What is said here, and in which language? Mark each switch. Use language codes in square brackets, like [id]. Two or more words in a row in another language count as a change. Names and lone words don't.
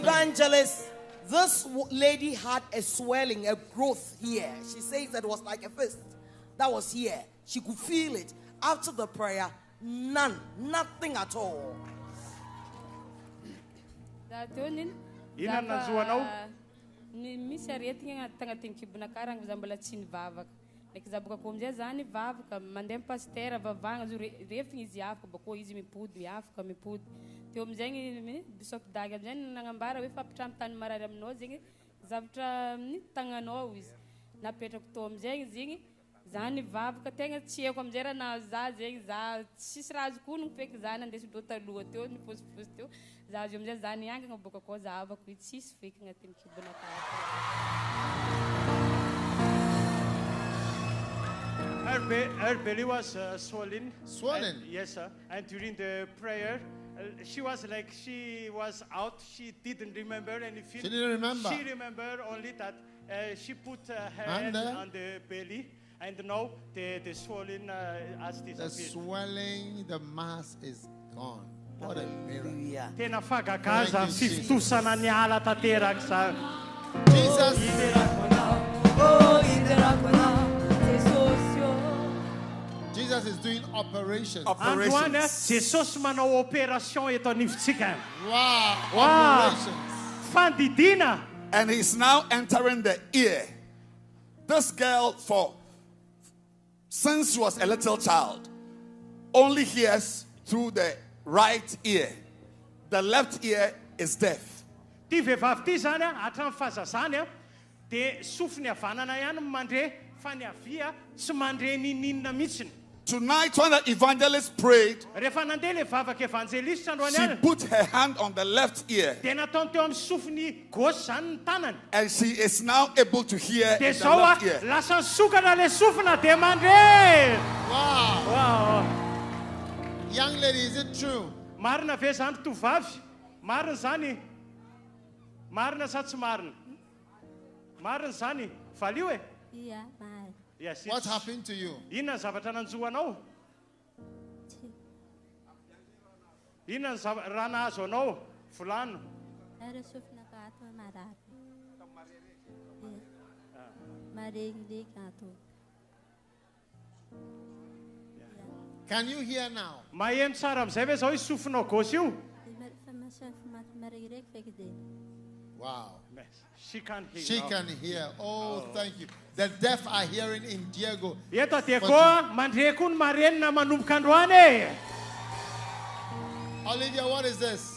[en] Evangelist, this lady had a swelling, a growth here. She says that it was like a fist that was here. She could feel it. After the prayer, nothing at all. [mg] Zaboka komzay zany vavaka mandeha pasteur vavagna zo refigny izy afaka bako izy mipody miafaka mipody teo amizay bishop Dag amizay nagnambara hoe fapitra amin'ny tany marary aminao zegny zavatra amin'ny tagnanao izy napetrako to amizay izy igny zany vavaka tegna tsy haiko amizay raha nahazo za zegny za tsisy raha azo koa nopaiky zany andesindreo taloha teo niposiposy teo za azo amizay zany iangana boka koa za avako tsisy feky agnatin'ny kibonakara. [en] Her belly was swollen. Swollen? Yes, sir. And during the prayer, she was out. She didn't remember anything. She didn't remember. She remembered only that she put her hand on the belly. And now the swelling has disappeared. The swelling, the mass is gone. What a miracle. [mg] Tena fagagaza fiftosana ny ala tanteraka sa. [en] Jesus. Jesus is doing operations. [mg] Jesosy manao operation eto anivontsika. [en] Wow. Operations. [mg] Fandidina. [en] And he's now entering the ear. This girl, since she was a little child, only hears through the right ear. The left ear is deaf. [mg] Ty vehivavy ty zany hatramin'ny fahazazany dia sofiny havanana ihany mandre fa ny avia tsy mandre ninina mihitsiny. [en] Tonight, when the evangelist prayed, she put her hand on the left ear. And she is now able to hear the left ear. Wow. Young lady, is it true? [mg] Marina ve zany tovavy? Marina zany. Marina sa tsy marina? Marina zany. Valio e? [en] Yeah, bye. Yes, what happened to you? [mg] Inona zavatra nanjoanao? Inona raha nahazo anao? Volano. [en] Can you hear now? [mg] Maheno tsara amizay ve zao isofinao gauche io? [en] Wow. She can hear. She can hear. Oh, thank you. The deaf are hearing in Diego. Olivia, what is this?